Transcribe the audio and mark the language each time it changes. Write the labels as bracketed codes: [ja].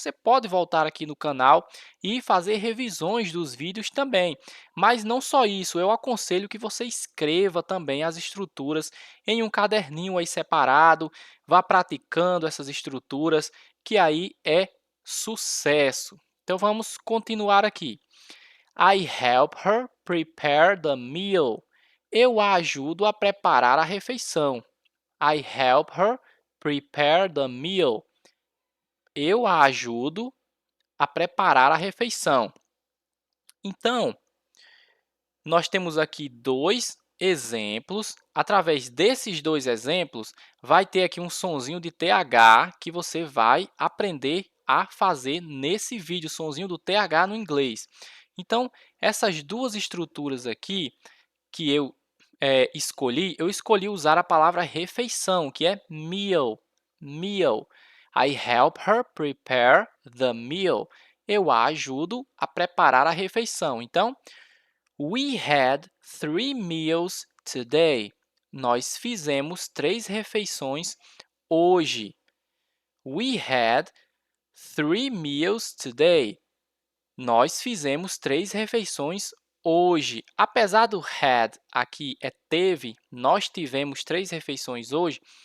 [pt] Você pode voltar aqui no canal e fazer revisões dos vídeos também. Mas não só isso, eu aconselho que você escreva também as estruturas em um caderninho aí separado, vá praticando essas estruturas, que aí é sucesso. Então vamos continuar aqui. [en] I help her prepare the meal. [pt] Eu a ajudo a preparar a refeição. [en] I help her prepare the meal. [pt] Eu a ajudo a preparar a refeição. Então, nós temos aqui dois exemplos. Através desses dois exemplos, vai ter aqui um sonzinho de TH que você vai aprender a fazer nesse vídeo, sonzinho do TH no inglês. Então, essas duas estruturas aqui que eu escolhi usar a palavra refeição, que é meal. [en] Meal. I help her prepare the meal. [pt] Eu a ajudo a preparar a refeição. [en] Então, we had 3 meals today. [pt] Nós fizemos 3 refeições hoje. [en] We had 3 meals today. [pt] Nós fizemos 3 refeições hoje. Apesar do had aqui é teve, nós tivemos 3 refeições hoje.